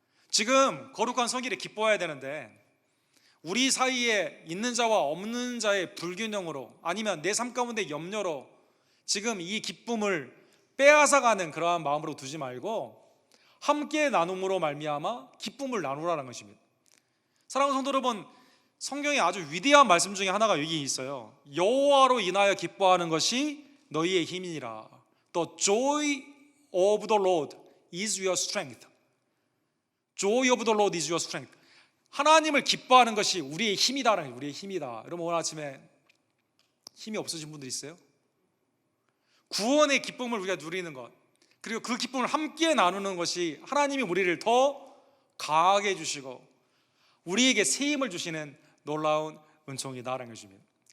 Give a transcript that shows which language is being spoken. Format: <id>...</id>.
<ko>지금 거룩한 성일에 기뻐해야 되는데 우리 사이에 있는 자와 없는 자의 불균형으로 아니면 내 삶 가운데 염려로 지금 이 기쁨을 빼앗아가는 그러한 마음으로 두지 말고 함께 나눔으로 말미암아 기쁨을 나누라는 것입니다. 사랑하는 성도 여러분, 성경에 아주 위대한 말씀 중에 하나가 여기 있어요. 여호와로 인하여 기뻐하는 것이 너희의 힘이니라.</ko> <en>The joy of the Lord is your strength. Joy of the Lord is your strength.</en> <ko>하나님을 기뻐하는 것이 우리의 힘이다라는, 우리의 힘이다. 여러분 오늘 아침에 힘이 없으신 분들 있어요? 구원의 기쁨을 우리가 누리는 것, 그리고 그 기쁨을 함께 나누는 것이 하나님이 우리를 더 강하게 해주시고 우리에게 새 힘을 주시는 놀라운 은총이다라는 것입니다.</ko>